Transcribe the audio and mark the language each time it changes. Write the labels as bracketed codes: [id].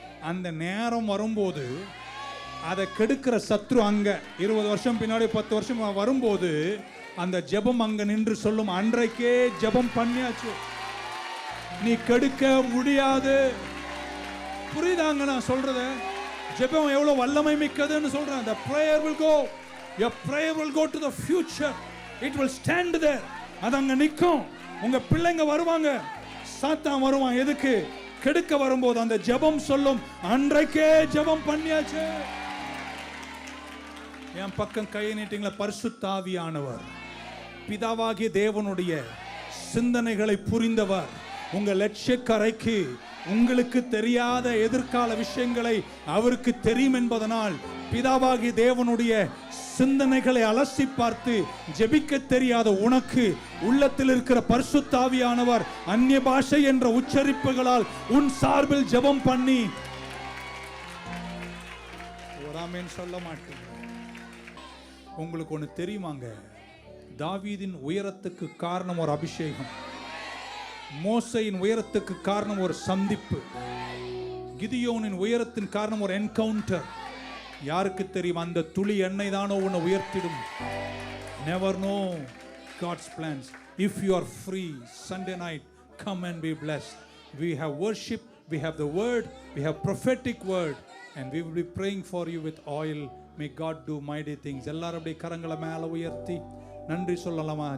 [ta] அந்த நேரம் வரும்போது அதை கெடுக்கிற சத்ரு அங்க 20 வருஷம் பின்னாடி 10 வருஷம் வரும்போது அந்த ஜெபம் அங்க நின்று சொல்லும், அன்றைக்கே ஜெபம் பண்ணியாச்சு, நீ கெடுக்க முடியாது. புரியுதாங்க நான் சொல்றத? ஜெபம் எவ்வளவு வல்லமை மிக்கதுன்னு சொல்றேன். [en] The prayer will go, your prayer will go to the future. It will stand there. [ta] அது அங்க நிக்கும். உங்க பிள்ளைங்க வருவாங்க, சாத்தான் வருவான். எதுக்கு? கெடுக்க வரும்போது அந்த ஜெபம் சொல்லும், அன்றைக்கே ஜெபம் பண்ணியாச்சு. என் பக்கம் கையை நீட்டிங்களா? பரிசுத்த ஆவியானவர், பிதாவாகிய தேவனுடைய சிந்தனைகளை புரிந்தவர், உங்க லட்சியக்கரைக்கு உங்களுக்கு தெரியாத எதிர்கால விஷயங்களை அவருக்கு தெரியும் என்பதனால் பிதாவாகிய தேவனுடைய சிந்தனைகளை அலசி பார்த்து ஜெபிக்க தெரியாத உனக்கு உள்ளத்தில் இருக்கிற பரிசுத்த ஆவியானவர் அந்நிய பாஷை என்ற உச்சரிப்புகளால் உன் சார்பில் ஜெபம் பண்ணி ஒரு ஆமென் சொல்ல மாட்டேன். உங்களுக்கு ஒன்று தெரியுமாங்க? தாவீதின் உயரத்துக்கு காரணம் ஒரு அபிஷேகம். மோசையின் உயரத்துக்கு காரணம் ஒரு சந்திப்பு. கிதியோனின் உயரத்தின் காரணம் ஒரு என்கவுண்டர். யாருக்கு தெரியும்? அந்த துளி எண்ணெய் தானோ உன்னை உயர்த்திடும். [en] Never know God's plans. If you are free Sunday night, come and be blessed. We have worship, we have the word, we have prophetic word, and we will be praying for you with oil. May God do mighty things. [ta] எல்லாரும் அப்படியே கரங்களை மேல உயர்த்தி நன்றி சொல்லலாமா?